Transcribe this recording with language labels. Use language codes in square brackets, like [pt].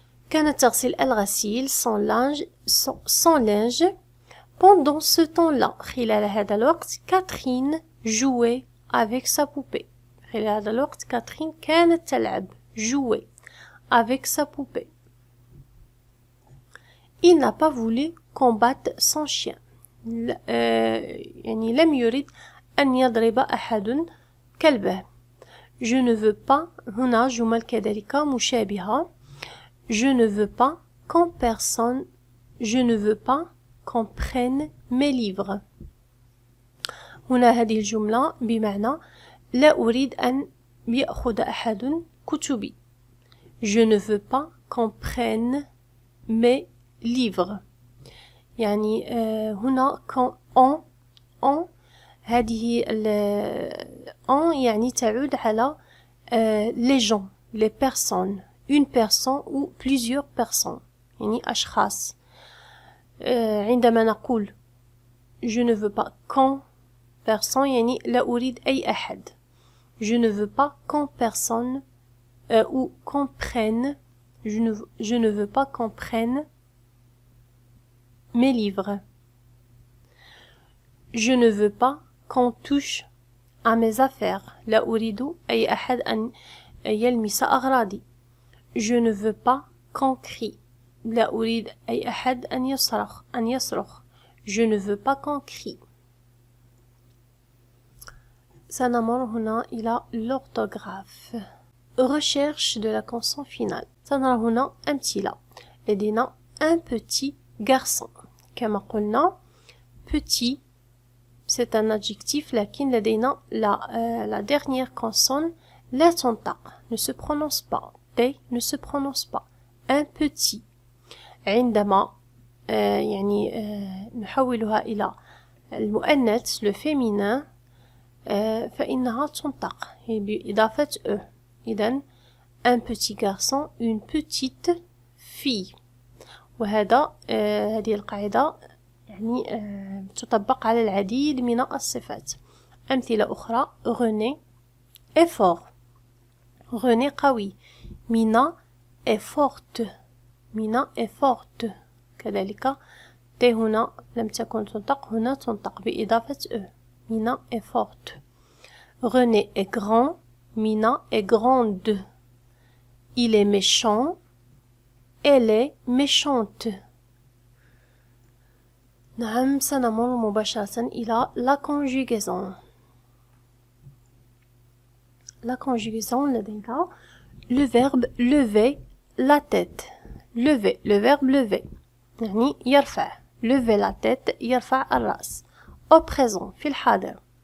[ar] كانت تغسل الغسيل [fr] son linge. Pendant ce temps-là. [ar] خلال هذا الوقت [fr] Catherine jouait avec sa poupée. [ar] خلال هذا الوقت Catherine كانت تلعب. [fr] jouer avec sa poupée. Il n'a pas voulu combattre son chien. [ar] يعني لم يرد أن يضرب أحد كلبه. [fr] Je ne veux pas. [ar] هنا جمل كذلك مشابهة. [fr] Je ne veux pas qu'en personne. Je ne veux pas qu'on prenne mes livres. [ar] هنا هذه الجملة بمعنى لا أريد أن يأخذ أحد كتبي. [fr] Je ne veux pas qu'on prenne mes livres. [ar] يعني هنا [fr] on [ar] هذه [fr] on [ar] يعني تعود على [fr] les gens, les personnes, une personne ou plusieurs personnes. [ar] يعني أشخاص. عندما نقول [fr] je ne veux pas qu'en personne [ar] يعني لا أريد أي أحد. [fr] Je ne veux pas qu'en personne ou qu'on prenne. Je ne veux pas qu'on prenne mes livres. Je ne veux pas qu'on touche à mes affaires. [ar] لا أريد أي أحد أن يلمس أغراضي. [fr] Je ne veux pas qu'on crie. [ar] لا أريد أي أحد أن يصرخ. [fr] Je ne veux pas qu'on crie. [ar] سنمر هنا إلى l'orthographe. [fr] Recherche de la consonne finale. [ar] سنرى هنا أمثلة. لدينا [fr] un petit garçon. [ar] كما قلنا [fr] petit c'est un adjectif [ar] لكن لدينا [fr] la dernière consonne [ar] لا تنطق, [fr] ne se prononce pas. T ne se prononce pas. Un petit. [ar] عندما يعني نحولها إلى المؤنث [fr] le féminin [ar] فإنها تنطق بإضافة e. إذن [fr] un petit garçon, une petite fille. [ar] وهذا هذه القاعدة يعني تطبق على العديد من الصفات. أمثلة أخرى: [fr] René est fort. René [ar] قوي. [fr] Mina est forte. Mina est forte. [ar] كذلك T هنا لم تكن تنطق، هنا تنطق بإضافة e. [fr] Mina est forte. René est grand. Mina est grande. Il est méchant. Elle est méchante. [ar] نعم، سنمر مباشرة إلى la conjugaison. [fr] La conjugaison [ar] لدينا [fr] le verbe lever la tête. Lever, le verbe lever [ar] يعني يرفع. [fr] lever la tête [ar] يرفع الرأس. [fr] Au présent [ar] في الحاضر.